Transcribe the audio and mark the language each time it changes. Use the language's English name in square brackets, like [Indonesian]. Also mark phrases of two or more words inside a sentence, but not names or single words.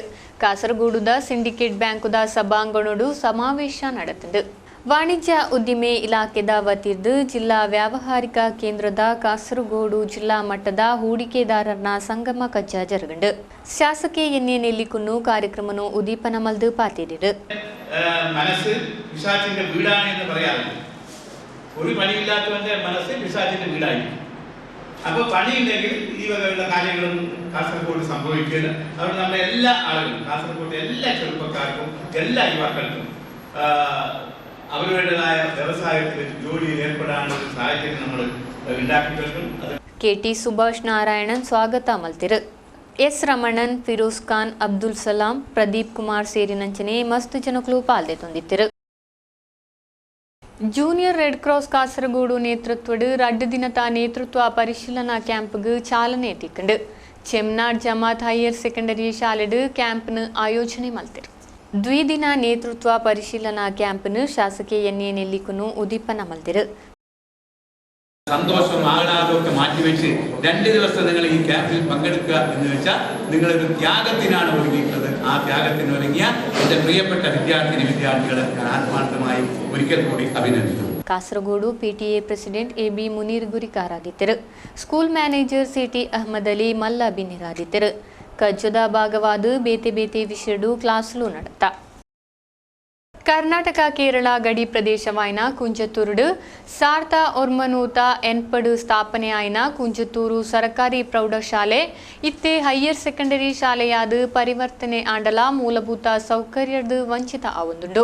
[Tulu] ಕಾಸರಗೋಡುದ ಸಿಂಡಿಕೇಟ್ ಬ್ಯಾಂಕುದ ಸಭಾಂಗಣಡು ಸಮಾವೇಶ ನಡೆತಂದು. ವಾಣಿಜ್ಯ ಉದ್ದಿಮೆ ಇಲಾಖೆದ ವತಿರ್ದು ಜಿಲ್ಲಾ ವ್ಯಾವಹಾರಿಕ ಕೇಂದ್ರದ ಕಾಸರಗೋಡು ಜಿಲ್ಲಾ ಮಟ್ಟದ ಹೂಡಿಕೆದಾರರ ಸಂಗಮ ಕಜ್ಜ ಜರಗಂಡು. ಶಾಸಕಿ ಎನ್ಎ നെല്ലിക്കുന്നു ಕಾರ್ಯಕ್ರಮನು ಉದೀಪನ ಮಲ್ದು ಪಾತಿರಿರು. [Malayalam] മനസ്സ് പിശാചിന്റെ വീടാണ് എന്ന് പറയാറുണ്ട്. ഒരു പണിയില്ലാത്തവന്റെ മനസ്സ് പിശാചിന്റെ വീടായിരിക്കും. അപ്പോൾ പണിയുണ്ടെങ്കിൽ ഈ വകയുള്ള കാര്യങ്ങളും കാസർഗോഡ് സംഭവിക്കില്ല. അതുകൊണ്ട് നമ്മുടെ എല്ലാ ആളുകളും, കാസർഗോഡ് എല്ലാ ചെറുപ്പക്കാർക്കും എല്ലാ യുവാക്കൾക്കും അവരുടേതായ വ്യവസായത്തിൽ ജോലിയിൽ ഏർപ്പെടാനുള്ള സാഹചര്യം നമ്മൾ ഉണ്ടാക്കിയിട്ടും. [Tulu] KT സുഭാഷ് നാരായണൻ ಸ್ವಾಗತ ಮಲ್ತಿರು. S ರಮಣನ್, ಫಿರೋಜ್ ಖಾನ್, ಅಬ್ದುಲ್ ಸಲಾಂ, ಪ್ರದೀಪ್ ಕುಮಾರ್ ಸೇರಿನಂಚಿನ ಮಸ್ತು ಜನಗಳು ಪಾಲ್ಗೊಂಡಿದ್ದರು. ಜೂನಿಯರ್ ರೆಡ್ ಕ್ರಾಸ್ ಕಾಸರಗೋಡು ನೇತೃತ್ವಡು 2 ದಿನದ ನೇತೃತ್ವ ಪರಿಶೀಲನಾ ಕ್ಯಾಂಪ್ಗೆ ಚಾಲನೆ ಎತ್ತಿಕೊಂಡು ಚೆಮ್ನಾಡ್ ಜಮಾತ್ ಹೈಯರ್ ಸೆಕೆಂಡರಿ ಶಾಲೆಡು ಕ್ಯಾಂಪ್ನ ಆಯೋಜನೆ ಮಲ್ತಿರು. ದ್ವಿದಿನ ನೇತೃತ್ವ ಪರಿಶೀಲನಾ ಕ್ಯಾಂಪ್ന് ಶಾಸಕಿ എൻഎ നെല്ലിക്കുന്നു ഉദീപന മൽതിരു. [Malayalam] സന്തോഷം ആഹ്ലാദമൊക്കെ മാറ്റിവെച്ച് 2 ദിവസം നിങ്ങൾ ഈ ക്യാമ്പിൽ പങ്കെടുക്കുക എന്ന് വെച്ചാൽ നിങ്ങളൊരു ത്യാഗത്തിനാണ് ഒരുങ്ങിയിട്ടുള്ളത്. ആ ത്യാഗത്തിന് ഒരുങ്ങിയ എൻ്റെ പ്രിയപ്പെട്ട വിദ്യാർത്ഥികളെ ഞാൻ ആത്മാർത്ഥമായി ഒരിക്കൽ കൂടി അഭിനന്ദിക്കുന്നു. [Tulu] ಕಾಸರಗೋಡು PTA ಪ್ರೆಸಿಡೆಂಟ್ AB ಮುನೀರ್ ಗುರಿಕಾರಾದಿದ್ದರು. ಸ್ಕೂಲ್ ಮ್ಯಾನೇಜರ್ CT ಅಹಮದ್ ಅಲಿ ಮಲ್ಲ ಬಿನ್ನಿರಾದಿದ್ದರು. ಕಜ್ಜದ ಭಾಗವಾದ ಬೇತೆ ಬೇತೆ ವಿಷಯಡು ಕ್ಲಾಸ್ಲು ನಡೆತ. ಕರ್ನಾಟಕ ಕೇರಳ ಗಡಿ ಪ್ರದೇಶವಾಯಿನ ಕುಂಜತ್ತೂರುಡು 1990 ಎನ್ಪಡು ಸ್ಥಾಪನೆಯಾಯಿನ ಕುಂಜತ್ತೂರು ಸರ್ಕಾರಿ ಪ್ರೌಢಶಾಲೆ ಇತ್ತೆ ಹೈಯರ್ ಸೆಕೆಂಡರಿ ಶಾಲೆಯಾದ ಪರಿವರ್ತನೆ ಆಂಡಲ ಮೂಲಭೂತ ಸೌಕರ್ಯದ ವಂಚಿತ ಆವೊಂದುಂಡು.